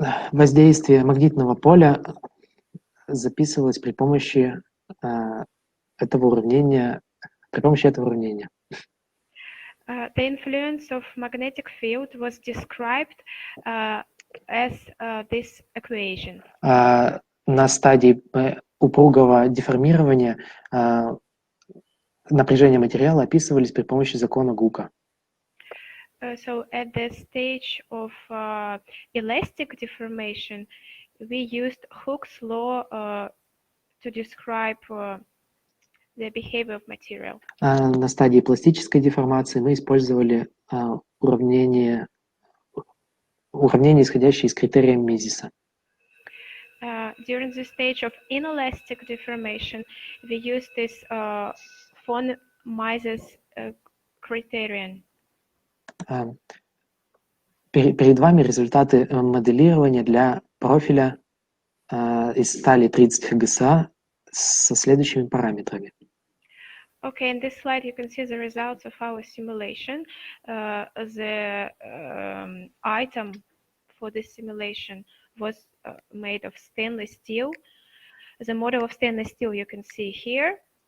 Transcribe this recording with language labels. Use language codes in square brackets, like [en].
[ru] Воздействие магнитного поля записывалось при помощи этого уравнения. [en] The influence of magnetic field was described as this equation. [ru] На стадии упругого деформирования напряжение материала описывались при помощи закона Гука. [en] So at the stage of elastic deformation, we used Hooke's law to describe the behavior of material. [ru] На стадии пластической деформации мы использовали уравнение, исходящее из критерия Мезиса. [en] During the stage of inelastic deformation, we used this von Mises criterion. [ru] Перед вами результаты моделирования для профиля из стали 30 ФГСА со следующими параметрами. [en] Okay, in this slide you can see the results of our simulation. The item for this simulation was made of stainless steel. The model of stainless steel you can see here.